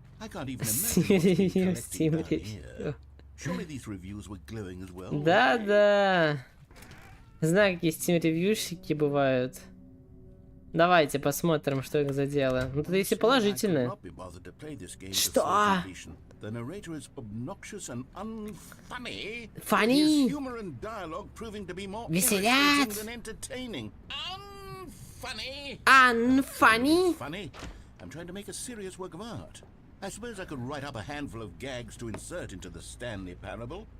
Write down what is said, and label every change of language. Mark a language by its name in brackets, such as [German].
[English] I can't even imagine what's Steam been collecting review. down here. Surely these reviews were glowing as well. [Russian] Да. Знаю, какие Steam-ревьюшики бывают. Давайте посмотрим, что их за дело. Ну, тут если положительное. Что? [English] The narrator is obnoxious and unfunny. Funny? His humor and dialogue proving to be more [Russian] Веселят? [English] irritating than entertaining. Unfunny. Unfunny? Funny. I'm trying to make a serious work of art. I suppose I could write up a handful of gags to insert into the Stanley Parable.